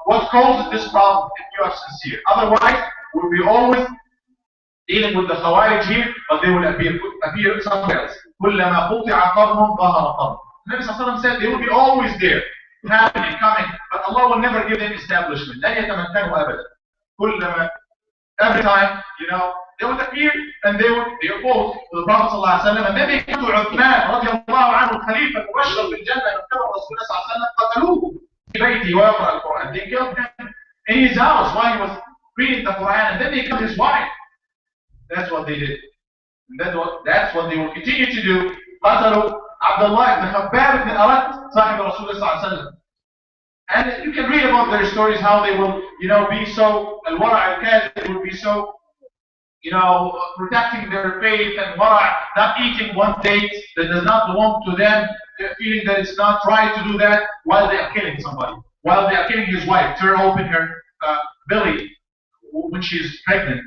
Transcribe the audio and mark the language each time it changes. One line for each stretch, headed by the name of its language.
English: What causes this problem if you are sincere? Otherwise, we'll be always dealing with the Khawarij here, but they will appear somewhere else.
Arabic: كُلَّمَا قُطِعَ قَرْنٌ ظَهَرَ قَرْنٌ.
English: The Nabi ﷺ said they will be always there, happening, coming, but Allah will never give them establishment.
Arabic: لَنْ يَتَمَكَّنُوا أَبَدًا. كُلَّمَا,
English: every time, they would appear and they oppose the Prophet ﷺ, and then they come to Uthman
Arabic: رضي الله عنه الخليفة المبشر بالجنة وكان الرسول صلى الله عليه وسلم قتلوه في بيته ويقرأ القرآن.
English: They killed him in his house while he was reading the Quran, and then they killed his wife. That's what they did. And that's what they will continue to do.
Arabic: قتلوا عبد الله بن خباب بن أرد صاحب رسول الله صلى الله عليه وسلم.
English: And you can read about their stories, how they will, be so, al-wara' al-kadhib will be so, protecting their faith, and wara', not eating one date that does not belong to them, feeling that it's not right to do that while they are killing somebody, while they are killing his wife, tear open her belly when she's pregnant.